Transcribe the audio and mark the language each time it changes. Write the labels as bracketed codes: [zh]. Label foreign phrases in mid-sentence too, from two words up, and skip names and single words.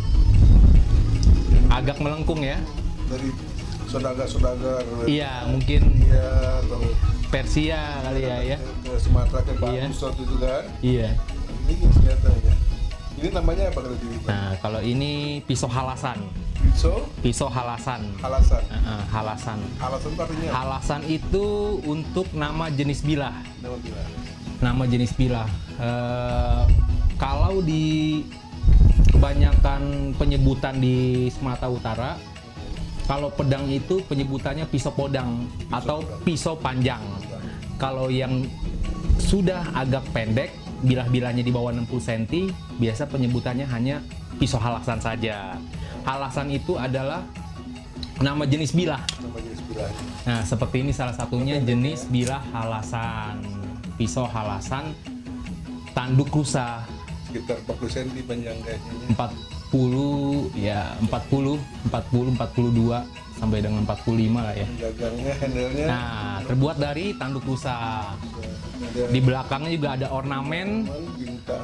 [id] Agak melengkung ya. Dari saudagar-saudagar. Iya, mungkin Iya, atau Persia kali ya. ke Sumatera ke Iya. Bagus waktu itu kan. Iya. Ini senjatanya. Ini namanya apa kalau di Nah, kalau ini pisau halasan. pisau Halasan. halasan. Halasan. Halasan itu artinya apa? Halasan itu untuk nama jenis bilah. Nama bilang. Nama jenis bilah. Kalau di kebanyakan penyebutan di Sumatera Utara, kalau pedang itu penyebutannya pisau podang atau pisau panjang. Kalau yang sudah agak pendek, bilah-bilahnya di bawah 60 cm, biasa penyebutannya hanya pisau halasan saja. Halasan itu adalah nama jenis bilah. Nama jenis bilahnya. Nah, seperti ini salah satunya jenis bilah halasan. Pisau halasan tanduk rusa Sekitar 40 cm panjang kayaknya. 40 ya 40 42 sampai dengan 45 lah ya. Gagangnya, handle-nya Nah, terbuat dari tanduk rusa. ada Di belakangnya juga ada ornamen, bintang.